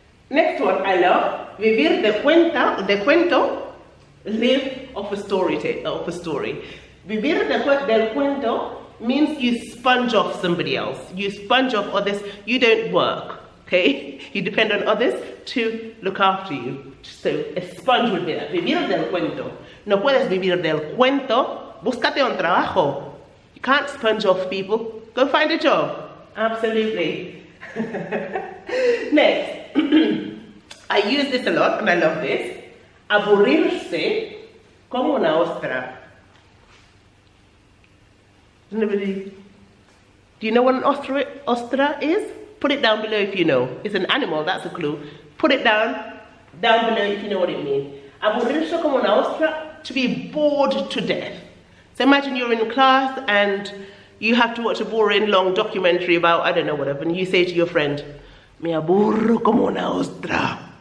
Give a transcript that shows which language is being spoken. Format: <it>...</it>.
<en>Next one I love,</en> <es>vivir de cuento,</es> <en>live of a story.</en> <es>Vivir del cuento</es> <en>means you sponge off somebody else. You sponge off others. You don't work, okay? You depend on others to look after you. So a sponge would be that.</en> <es>Vivir del cuento. No puedes vivir del cuento. Búscate un trabajo.</es> <en>You can't sponge off people. Go find a job. Absolutely. Next. I use this a lot and I love this.</en> <es>Aburrirse como una ostra.</es> <en>Do you know what an ostra is? Put it down below if you know. It's an animal, that's a clue. Put it down below if you know what it means.</en> <es>Aburrirse como una ostra,</es> <en>to be bored to death. So imagine you're in class and you have to watch a boring long documentary about, I don't know, whatever, and you say to your friend,</en> <es>me aburro como una ostra.</es>